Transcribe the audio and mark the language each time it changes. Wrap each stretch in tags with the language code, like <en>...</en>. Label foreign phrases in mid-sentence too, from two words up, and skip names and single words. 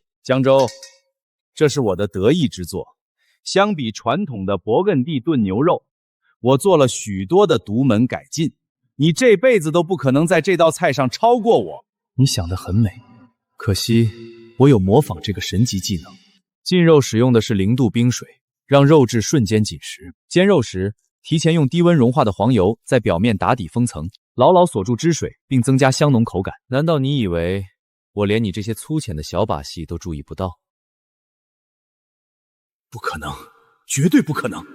<zh>江州，這是我的得意之作。相比傳統的勃艮第燉牛肉，我做了許多的獨門改進，你這輩子都不可能在這道菜上超過我。你想得很美，可惜我有模仿这個神級技能。浸肉使用的是0 度冰水，讓肉質瞬間緊實。煎肉時，提前用低溫融化的黃油在表面打底封層，牢牢鎖住汁水，並增加香濃口感。難道你以為我連你這些粗淺的小把戲都注意不到？不可能，絕對不可能！</zh>